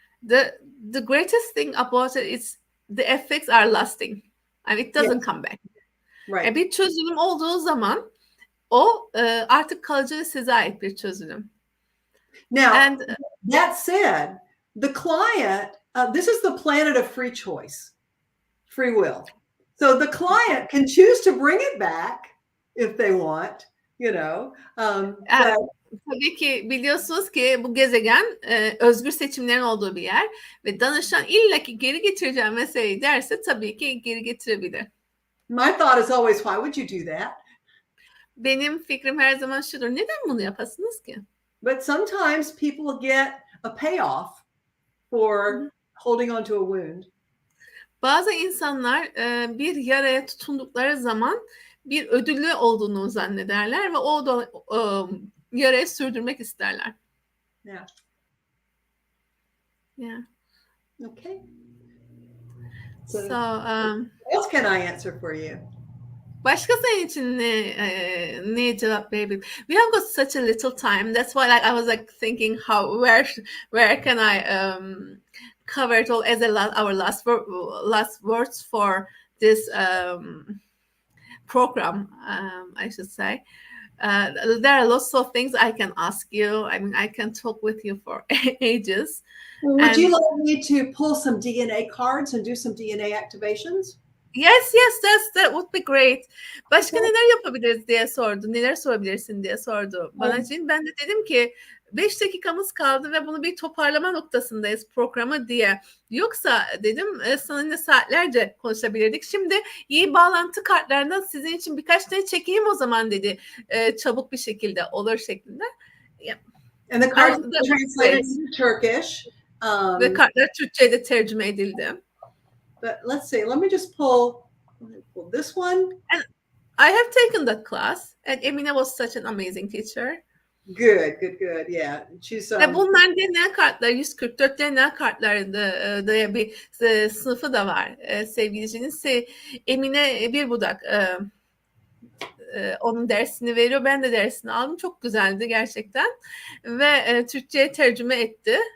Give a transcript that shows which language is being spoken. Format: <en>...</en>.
<en>The greatest thing about it is the effects are lasting and it doesn't come back. Right.</en> <tr>Bir çözüm olduğu zaman o artık kalıcı ve size ait bir çözüm.</tr> <en>Now, that said, the client, this is the planet of free choice, free will. So the client can choose to bring it back if they want, you know.</en> <tr>Tabii ki biliyorsunuz ki bu gezegen özgür seçimlerin olduğu bir yer ve danışan illaki geri getireceğim meseleyi derse tabii ki geri getirebilir.</tr> <en>My thought is always, why would you do that?</en> <tr>Benim fikrim her zaman şudur. Neden bunu yapasınız ki?</tr> <en>But sometimes people get a payoff for holding on to a wound.</en> <tr>Bazı insanlar bir yaraya tutundukları zaman bir ödüllü olduğunu zannederler ve o da yarayı sürdürmek isterler.</tr> <en>Yeah. Yeah. Okay. So, what else can I answer for you?</en> <tr>Başka senin için ne cevap verebilirim?</tr> <en>We have got such a little time. That's why I was like thinking where can I cover it all as our last words for this program, I should say. There are lots of things I can ask you. I mean, I can talk with you for ages. Would you like me to pull some DNA cards and do some DNA activations? Yes, that would be great.</en> <tr>Başka neler yapabiliriz diye sordu. Neler sorabilirsin diye sordu bana için. Ben de dedim ki 5 dakikamız kaldı ve bunu bir toparlama noktasındayız programı diye. Yoksa dedim seninle saatlerce konuşabilirdik. Şimdi iyi bağlantı kartlarından sizin için birkaç tane çekeyim o zaman dedi. Çabuk bir şekilde olur şeklinde. Yeah.</tr> <en>And the cards And are translated into Turkish.</en> <tr>Ve kartlar Türkçe'ye de tercüme edildi.</tr> <en>But let's see. Let me just pull this one. And I have taken that class, and Emine was such an amazing teacher. Good. Yeah, she's.</en> <tr>Bunlar DNA kartları, 144 DNA kartları da bir sınıfı da var sevgilicinin. Emine bir budak onun dersini veriyor. Ben de dersini aldım. Çok güzeldi gerçekten. Ve Türkçe'ye tercüme etti.</tr>